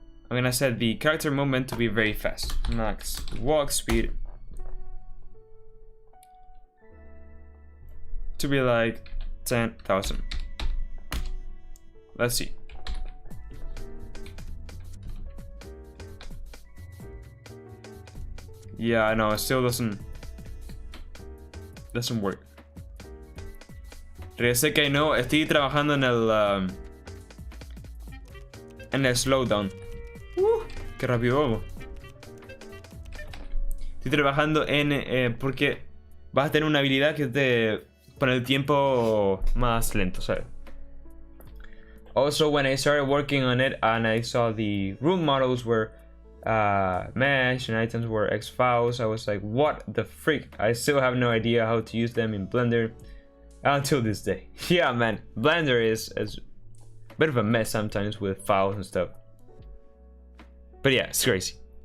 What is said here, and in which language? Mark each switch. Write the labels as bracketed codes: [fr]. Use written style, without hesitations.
[en] I'm gonna set the character movement to be very fast. Max walk speed to be like 10,000. Let's see. Yeah, I know, it still doesn't work. [es] Regresé que no, estoy trabajando en el slowdown. Qué rápido vamos. Estoy trabajando en porque vas a tener una habilidad que te pone el tiempo más lento, ¿sabes? [en] Also, when I started working on it and I saw the room models were mesh and items were X files, I was like, what the freak? I still have no idea how to use them in Blender until this day. Yeah, man, Blender is a bit of a mess sometimes with files and stuff. But yeah, it's crazy.